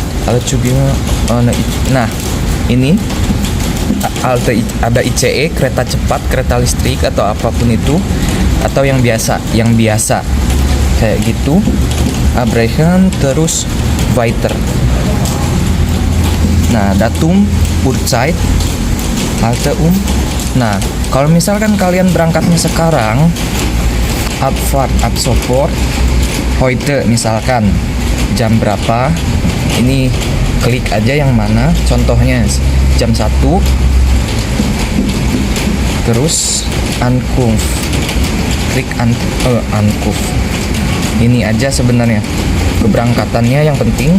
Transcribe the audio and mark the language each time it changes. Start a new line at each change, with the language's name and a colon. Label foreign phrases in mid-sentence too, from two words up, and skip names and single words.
Indonesian: Nah, ini ada ICE, kereta cepat, kereta listrik atau apapun itu, atau yang biasa kayak gitu. Abbrechen, terus weiter. Nah,
German: Datum, Uhrzeit, Halte
Indonesian: Nah, kalau misalkan kalian berangkatnya sekarang,
German: Abfahrt, ab sofort, heute
Indonesian: misalkan jam berapa, ini klik aja yang mana, contohnya jam 1, terus Ankunft, klik Ankunft. Ini aja sebenarnya keberangkatannya yang penting.